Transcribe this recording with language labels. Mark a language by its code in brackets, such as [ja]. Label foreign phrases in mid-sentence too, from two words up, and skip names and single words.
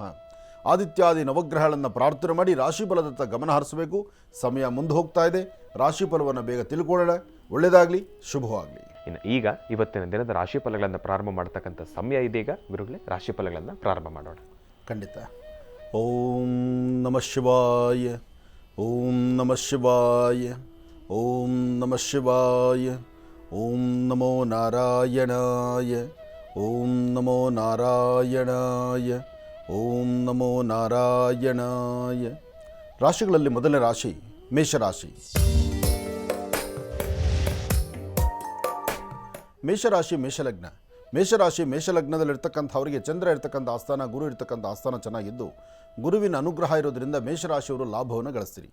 [kn] ಆದಿತ್ಯಾದಿ ನವಗ್ರಹಗಳನ್ನು ಪ್ರಾರ್ಥನೆ ಮಾಡಿ ರಾಶಿಫಲದತ್ತ ಗಮನ ಹರಿಸಬೇಕು. ಸಮಯ ಮುಂದೆ ಹೋಗ್ತಾ ಇದೆ. ರಾಶಿಫಲವನ್ನು ಬೇಗ ತಿಳ್ಕೊಳ್ಳೋಣ. ಒಳ್ಳೆಯದಾಗಲಿ, ಶುಭವಾಗಲಿ. ಇನ್ನು ಈಗ ಇವತ್ತಿನ ದಿನದ ರಾಶಿಫಲಗಳನ್ನು ಪ್ರಾರಂಭ ಮಾಡ್ತಕ್ಕಂಥ ಸಮಯ ಇದೀಗ. ಗುರುಗಳೇ, ರಾಶಿಫಲಗಳನ್ನು ಪ್ರಾರಂಭ ಮಾಡೋಣ. ಖಂಡಿತ. [sa] ಓಂ ನಮಃ ಶಿವಾಯ, ಓಂ ನಮಃ ಶಿವಾಯ, ಓಂ ನಮಃ ಶಿವಾಯ, ಓಂ ನಮೋ ನಾರಾಯಣಾಯ, ಓಂ ನಮೋ ನಾರಾಯಣಾಯ, ಓಂ ನಮೋ ನಾರಾಯಣಾಯ. [kn] ರಾಶಿಗಳಲ್ಲಿ ಮೊದಲನೇ ರಾಶಿ ಮೇಷರಾಶಿ. ಮೇಷಲಗ್ನದಲ್ಲಿರ್ತಕ್ಕಂಥವರಿಗೆ ಚಂದ್ರ ಇರ್ತಕ್ಕಂಥ ಆಸ್ಥಾನ, ಗುರು ಇರ್ತಕ್ಕಂಥ ಆಸ್ಥಾನ ಚೆನ್ನಾಗಿದ್ದು ಗುರುವಿನ ಅನುಗ್ರಹ ಇರೋದರಿಂದ ಮೇಷರಾಶಿಯವರು ಲಾಭವನ್ನು ಗಳಿಸ್ತೀರಿ.